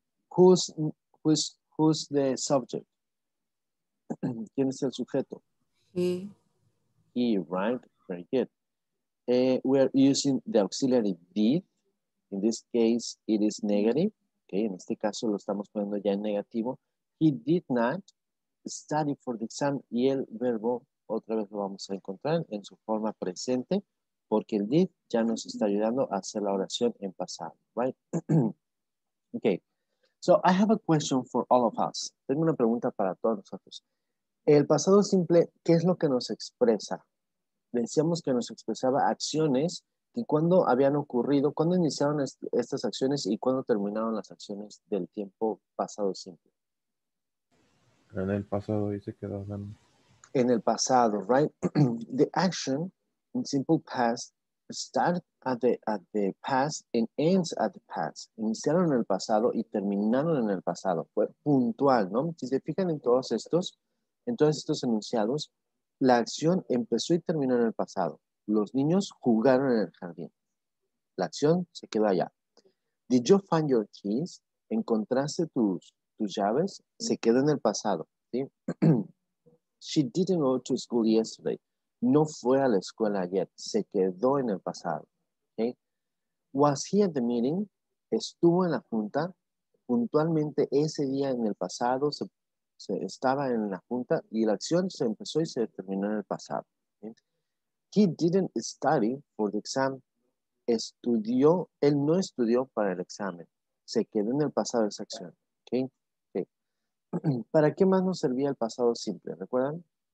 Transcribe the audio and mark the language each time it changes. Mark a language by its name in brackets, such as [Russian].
[English] Who's the subject? [Spanish] ¿Quién es el sujeto? [English] He. He, right? Very good. We are using the auxiliary did. In this case, it is negative. [Spanish] Okay, en este caso lo estamos poniendo ya en negativo. [English] He did not study for the exam. [Spanish] Y el verbo, otra vez lo vamos a encontrar en su forma presente, porque el did ya nos está ayudando a hacer la oración en pasado, [English] right? Okay, so I have a question for all of us. [Spanish] Tengo una pregunta para todos nosotros. El pasado simple, ¿qué es lo que nos expresa? Decíamos que nos expresaba acciones y cuándo habían ocurrido, cuándo iniciaron estas acciones y cuándo terminaron las acciones del tiempo pasado simple. En el pasado y se quedaban. En el pasado, [English] right? The action in simple past start at the past and ends at the past. [Spanish] Iniciaron en el pasado y terminaron en el pasado. Fue puntual, ¿no? Si se fijan en todos estos enunciados, la acción empezó y terminó en el pasado. Los niños jugaron en el jardín. La acción se quedó allá. [English] Did you find your keys? [Spanish] ¿Encontraste tus llaves? Se quedó en el pasado, ¿sí? [English] She didn't go to school yesterday. [Spanish] No fue a la escuela ayer. Se quedó en el pasado. ¿Okay? [English] Was he at the meeting? [Spanish] Estuvo en la junta. Puntualmente ese día en el pasado se estaba en la junta y la acción se empezó y se terminó en el pasado. ¿Okay? [English] He didn't study for the exam. [Spanish] Él no estudió para el examen. Se quedó en el pasado esa acción. ¿Okay? Okay. ¿Para qué más nos servía el pasado simple? ¿Recuerdan?